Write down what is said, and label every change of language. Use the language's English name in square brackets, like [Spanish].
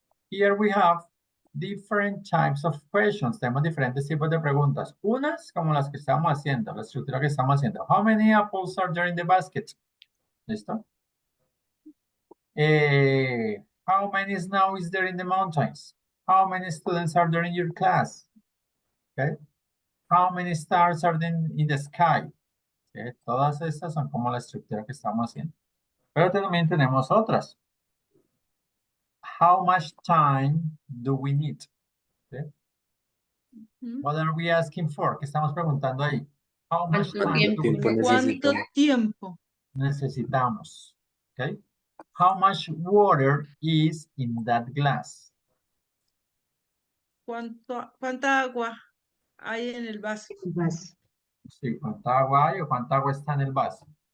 [English] Here we have different types of questions. [Spanish] Tenemos diferentes tipos de preguntas. Unas como las que estamos haciendo, la estructura que estamos haciendo. [English] How many apples are there in the basket? ¿Listo? How many snow is there in the mountains? How many students are there in your class? Okay. How many stars are there in the sky? Okay. [Spanish] Todas estas son como la estructura que estamos haciendo. Pero también tenemos otras. [English] How much time do we need? Okay. What are we asking for? [Spanish] ¿Qué estamos preguntando ahí? [English] How much [Spanish] ¿Cuánto [English] time do we [Spanish] tiempo [English] need? [Spanish] ¿Cuánto necesitamos? tiempo? Necesitamos? Okay. [English] How much water is in that glass? [Spanish] ¿Cuánta agua hay en el vaso? Vas. Sí, ¿cuánta agua hay o cuánta agua está en el vaso?